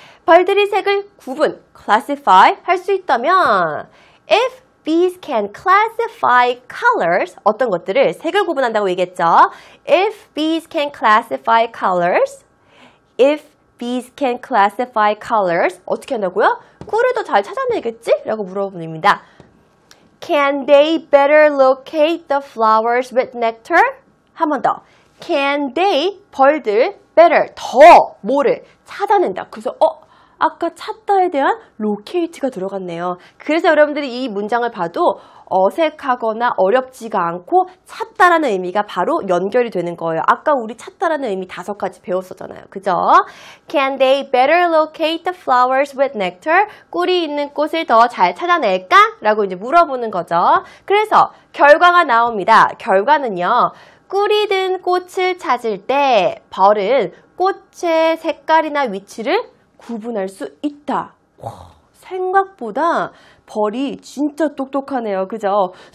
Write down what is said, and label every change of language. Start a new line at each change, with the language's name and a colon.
Korean: 벌들이 색을 구분, classify 할 수 있다면 if bees can classify colors, 어떤 것들을 색을 구분한다고 얘기했죠.
English: If bees can classify colors, if bees can classify colors, 어떻게 한다고요?
Korean: 꿀을 더 잘 찾아내겠지? 라고 물어봅니다.
English: Can they better locate the flowers with nectar?
Korean: 한 번 더. Can they, 벌들, better, 더, 뭐를 찾아낸다. 그래서 아까 찾다에 대한 locate가 들어갔네요. 그래서 여러분들이 이 문장을 봐도 어색하거나 어렵지가 않고 찾다라는 의미가 바로 연결이 되는 거예요. 아까 우리 찾다라는 의미 5가지 배웠었잖아요. 그죠?
English: Can they better locate the flowers with nectar?
Korean: 꿀이 있는 꽃을 더 잘 찾아낼까? 라고 이제 물어보는 거죠. 그래서 결과가 나옵니다. 결과는요. 꿀이 든 꽃을 찾을 때 벌은 꽃의 색깔이나 위치를 구분할 수 있다. 와, 생각보다 벌이 진짜 똑똑하네요. 그죠?